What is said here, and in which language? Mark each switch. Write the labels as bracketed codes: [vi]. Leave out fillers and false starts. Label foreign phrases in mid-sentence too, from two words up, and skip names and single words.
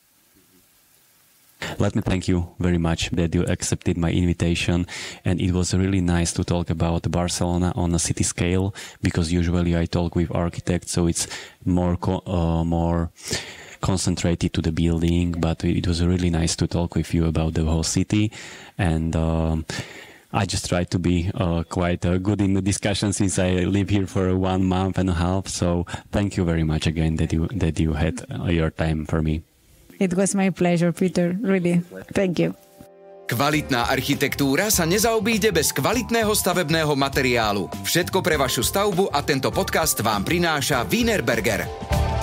[en] Let me thank you very much that you accepted my invitation, and it was really nice to talk about Barcelona on a city scale, because usually I talk with architects, so it's more concentrated to the building, but it was really nice to talk with you about the whole city, and I just tried to be quite good in the discussion since I live here for 1 month and a half, so thank you very much again that you had your time for me. It was my pleasure, Peter. Really. Thank you. [sk] Kvalitná architektúra sa nezaobíde bez kvalitného stavebného materiálu. Všetko pre vašu stavbu a tento podcast vám prináša Wienerberger.